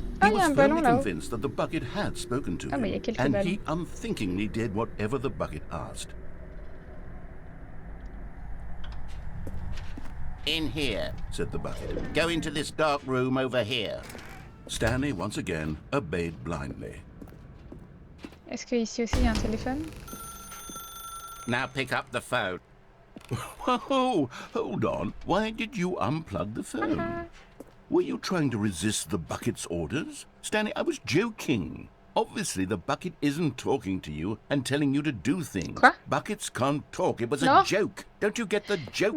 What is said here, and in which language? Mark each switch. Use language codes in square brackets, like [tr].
[en] He was firmly convinced that the bucket had spoken to him, and he unthinkingly did whatever the bucket asked. In here, said the bucket. Go into this dark room over here. Stanley, once again, obeyed blindly. [fr] Est-ce que ici aussi il y a un téléphone? [en] Now pick up the phone. Whoa, hold on. Why did you unplug the phone? Were you trying to resist the bucket's orders? Stanley, I was joking. Obviously, the bucket isn't talking to you and telling you to do things. [fr] Quoi? [en] Buckets can't talk. It was No. a joke. Don't you get the joke?